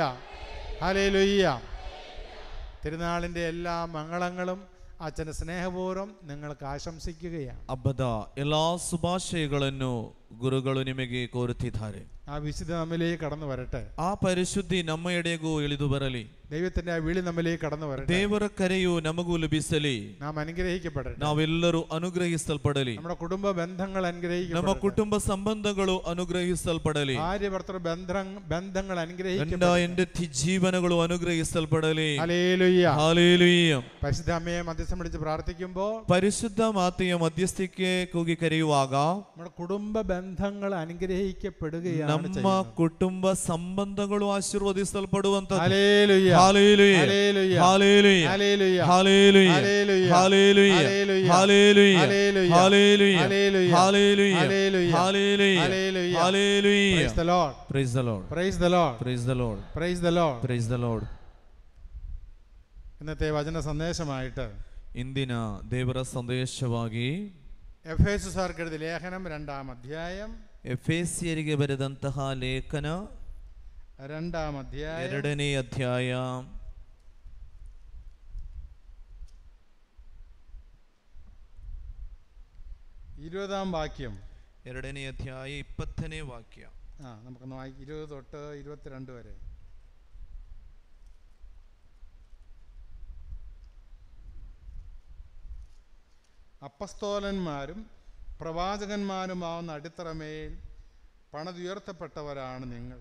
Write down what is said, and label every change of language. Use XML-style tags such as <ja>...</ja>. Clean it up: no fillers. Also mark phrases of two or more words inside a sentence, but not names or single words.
<ml>ഹല്ലേലൂയ. തിരുനാളിന്റെ എല്ലാ മംഗളങ്ങളും അച്ഛൻ്റെ സ്നേഹപൂർവ്വം നിങ്ങൾക്ക് ಆಶಂಸಿക്കുകയാണ്.</ml> <kn>ಹಬ್ಬದ ಎಲ್ಲಾ ಶುಭಾಶಯಗಳನ್ನು ಗುರುಗಳು ನಿಮಗೆ ಕೋರುತ್ತಿದ್ದಾರೆ.</kn> <ml>ആ വിശുദ്ധ നമ്മിലേക്ക് കടന്നു വരട്ടെ.</ml> <kn>ಆ ಪರಿಶುದ್ಧಿ ನಮ್ಮ ಎಡೆಗೂ ಇಳಿದು ಬರಲಿ.</kn> <ml>ദൈവത്തിന്റെ ആ വിളി നമ്മിലേക്ക് കടന്നു വരട്ടെ.</ml> <kn>ದೇವರ ಕರೆಯು ನಮಗೂ ಲಭಿಸಲಿ.</kn> <ml>നാം അനുഗ്രഹിക്കപ്പെടട്ടെ.</ml> <kn>ನಾವೆಲ್ಲರೂ ಅನುಗ್ರಹಿಸಲ್ಪಡಲಿ.</kn> <ml>നമ്മുടെ കുടുംബ ബന്ധങ്ങൾ അനുഗ്രഹിക്കപ്പെടട്ടെ.</ml> <kn>ನಮ್ಮ ಕುಟುಂಬ ಸಂಬಂಧಗಳು ಅನುಗ್ರಹಿಸಲ್ಪಡಲಿ.</kn> <ml>ഭാര്യ ഭർത്തൃ ബന്ധങ്ങൾ</ml> <kn>ಗಂಡ</kn> <ml>അനുഗ്രഹിക്കപ്പെടട്ടെ.</ml> <kn>ಹೆಂಡತಿ ಜೀವನಗಳು ಅನುಗ್ರಹಿಸಲ್ಪಡಲಿ.</kn> <ml>ഹല്ലേലൂയ.</ml> <kn>ಹಾಲೆಲೂಯ.</kn> <ml>പരിശുദ്ധ അമ്മയെ മധ്യസ്ഥം വിളിച്ച് പ്രാർത്ഥിക്കുമ്പോൾ</ml> <kn>ಪರಿಶುದ್ಧ ಮಾತೆಯ ಮಧ್ಯಸ್ಥಿಕೆ ಕೂಗಿ ಕರೆಯುವಾಗ</kn> <ml>നമ്മുടെ കുടുംബ ബന്ധങ്ങൾ അനുഗ്രഹിക്കപ്പെടുകയാണ്.</ml> <kn>ನಮ್ಮ ಕುಟುಂಬ ಸಂಬಂಧಗಳು ಆಶೀರ್ವದಿಸಲ್ಪಡುವಂತದ್ದು.</kn> <ml>ഹല്ലേലൂയ.</ml> <kn>ಹಾಲೆಲೂಯ.</kn> <ml>ഹല്ലേലൂയ.</ml> <kn>ಹಾಲೆಲೂಯ.</kn> <ml>ഹല്ലേലൂയ.</ml> <kn>ಹಾಲೆಲೂಯ.</kn> <ml>ഹല്ലേലൂയ.</ml> <kn>ಹಾಲೆಲೂಯ.</kn> <ml>ഹല്ലേലൂയ.</ml> <kn>ಹಾಲೆಲೂಯ.</kn> <ml>ഹല്ലേലൂയ.</ml> <kn>ಹಾಲೆಲೂಯ.</kn> <ml>ഹല്ലേലൂയ.</ml> <kn>ಹಾಲೆಲೂಯ.</kn> <ml>ഹല്ലേലൂയ.</ml> <kn>ಹಾಲೆಲೂಯ.</kn> <ml>ഹല്ലേലൂയ.</ml> <kn>ಹಾಲೆಲೂಯ.</kn> <en>Praise the Lord. Praise the Lord. Praise the Lord. Praise the Lord. Praise the Lord. Praise the Lord.</en> <ml>ഇന്നത്തെ വചന സന്ദേശമായിട്ട്</ml> <kn>ಇಂದಿನ ದೇವರ ಸಂದೇಶವಾಗಿ</kn> <ml>എഫേസ്യർക്ക് എഴുതിയ ലേഖനം 2-ാം അധ്യായം,</ml> <kn>ಎಫೆಸಿಯರಿಗೆ ಬರೆದಂತಹ ಲೇಖನ</kn> <ml>2-ാം അധ്യായം</ml> <kn>2ನೇ ಅಧ್ಯಾಯ</kn> <ml>20-ാം വാക്യം.</ml> <kn>2ನೇ ಅಧ್ಯಾಯ 20ನೇ ವಾಕ್ಯ.</kn> <ml>നമുക്കൊന്ന് 20 തൊട്ട് 22 വരെ. അപ്പസ്തോലന്മാരും പ്രവാചകന്മാരുമാവുന്ന അടിത്തറമേൽ പണിതുയർത്തപ്പെട്ടവരാണ് നിങ്ങൾ.</ml>